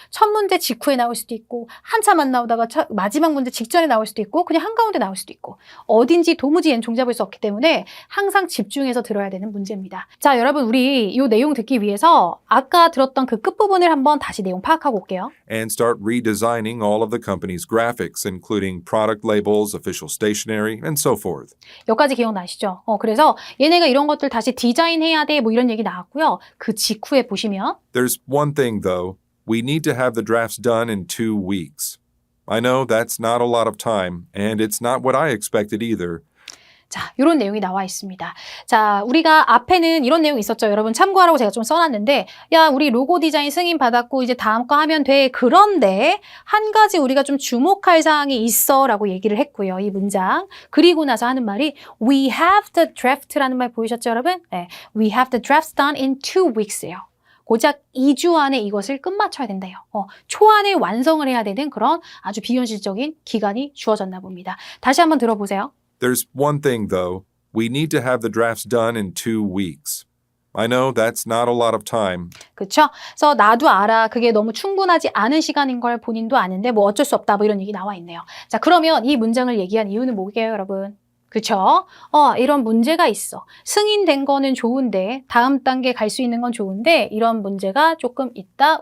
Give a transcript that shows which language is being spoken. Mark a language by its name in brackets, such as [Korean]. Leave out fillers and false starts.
[Korean] 첫 문제 직후에 나올 수도 있고 한참 안 나오다가 마지막 문제 직전에 나올 수도 있고 그냥 한가운데 나올 수도 있고 어딘지 도무지 얘는 종잡을 수 없기 때문에 항상 집중해서 들어야 되는 문제입니다. 자, 여러분 우리 이 내용 듣기 위해서 아까 들었던 그 끝부분을 한번 다시 내용 파악하고 올게요. [English] And start redesigning all of the company's graphics, including product labels, official stationery, and so forth. [Korean] 여기까지 기억나시죠? 그래서 얘네가 이런 것들 다시 디자인해야 돼 뭐 이런 얘기 나왔고요. 그 직후에 보시면 [English] There's one thing, though. We need to have the drafts done in 2 weeks. I know that's not a lot of time, and it's not what I expected either. [Korean] 자, 이런 내용이 나와 있습니다. 자, 우리가 앞에는 이런 내용이 있었죠. 여러분 참고하라고 제가 좀 써놨는데 야, 우리 로고 디자인 승인 받았고 이제 다음 거 하면 돼. 그런데 한 가지 우리가 좀 주목할 사항이 있어 라고 얘기를 했고요. 이 문장. 그리고 나서 하는 말이 [English] We have the draft [Korean] 라는 말 보이셨죠, 여러분? [English] 네, We have the drafts done in 2 weeks예요. [Korean] 고작 2주 안에 이것을 끝마쳐야 된대요. 초안에 완성을 해야 되는 그런 아주 비현실적인 기간이 주어졌나 봅니다. 다시 한번 들어보세요. [English] There's one thing, though. We need to have the drafts done in 2 weeks. I know that's not a lot of time. [Korean] 그렇죠? 그래서 나도 알아. 그게 너무 충분하지 않은 시간인 걸 본인도 아는데 뭐 어쩔 수 없다. 뭐 이런 얘기 나와 있네요. 자, 그러면 이 문장을 얘기한 이유는 뭐게요, 여러분? 그쵸? 이런 문제가 있어. 승인된 거는 좋은데 다음 단계 갈 수 있는 건 좋은데 이런 문제가 조금 있다.